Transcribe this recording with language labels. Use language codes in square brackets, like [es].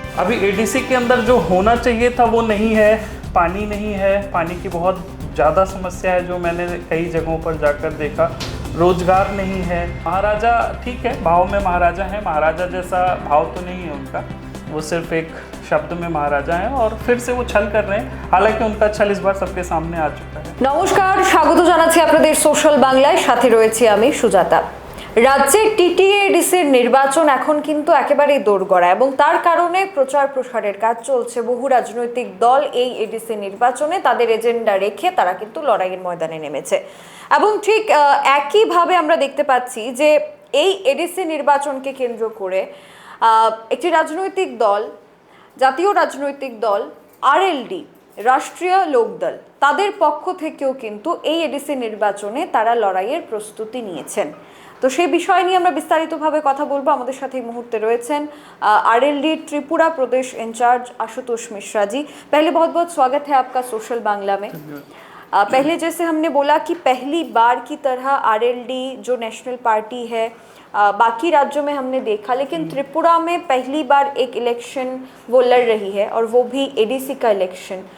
[hi] अभी एडीसी के अंदर जो होना चाहिए था वो नहीं है। पानी नहीं है, पानी की बहुत ज़्यादा समस्या है जो मैंने कई जगहों पर जाकर देखा। रोजगार नहीं है। महाराजा ठीक है, भाव में महाराजा हैं, महाराजा जैसा भाव तो नहीं है उनका, वो सिर्फ एक शब्द में महाराजा हैं और फिर से वो छल कर रहे हैं। हालांकि उनका छल इस बार सबके सामने आ चुका है। नमस्कार, स्वागत [bn] জানাচ্ছি আপনাদের সোশ্যাল বাংলায়। সাথে রয়েছি আমি সুজাতা। রাজ্যে টিটিএ এডিসির নির্বাচন এখন কিন্তু একেবারেই দোরগোড়া এবং তার কারণে প্রচার প্রসারের কাজ চলছে। বহু রাজনৈতিক দল এই এডিসি নির্বাচনে তাদের এজেন্ডা রেখে তারা কিন্তু লড়াইয়ের ময়দানে নেমেছে এবং ঠিক একইভাবে আমরা দেখতে পাচ্ছি যে এই এডিসি নির্বাচনকে কেন্দ্র করে একটি রাজনৈতিক দল, জাতীয় রাজনৈতিক দল আরএলডি, রাষ্ট্রীয় লোকদল, তাদের পক্ষ থেকেও কিন্তু এই এডিসি নির্বাচনে তারা লড়াইয়ের প্রস্তুতি নিয়েছেন। তো সেই বিষয় নিয়ে আমরা বিস্তারিতভাবে কথা বলবো। আমাদের সাথে এই মুহূর্তে রয়েছেন आरएलडी त्रिपुरा प्रदेश इंचार्ज आशुतोष मिश्रा जी। [hi] पहले बहुत बहुत स्वागत है आपका सोशल बांग्ला में। पहले जैसे हमने बोला कि पहली बार की तरह आरएलडी जो नेशनल पार्टी है, बाकी राज्यों में हमने देखा, लेकिन त्रिपुरा में पहली बार एक इलेक्शन वो लड़ रही है और वो भी एडीसी का इलेक्शन।